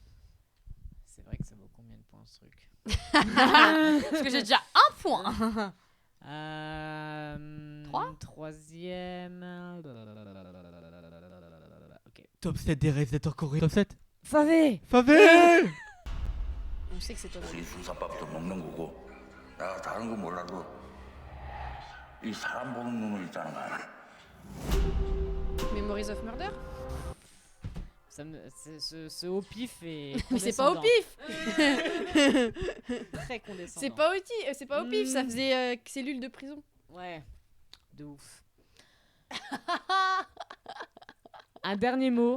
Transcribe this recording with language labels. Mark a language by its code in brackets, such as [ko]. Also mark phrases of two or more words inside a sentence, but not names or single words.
[fr] C'est vrai que ça vaut combien de points ce truc? Parce que j'ai déjà un point. 3 Troisième... Ok. Top 7 des réalisateurs coréens. Top 7. Favé. On sait que c'est toi. [ko] 우리 수사밥도 먹는 거고 내가 다른 거 몰라도 이 사람 보는 눈은 있다는 거 알아. [fr] Memories of Murder. Ce au pif est. Mais c'est pas au pif. Très condescendant. C'est pas au pif, ça faisait cellule de prison. Ouais, de ouf. Un dernier mot.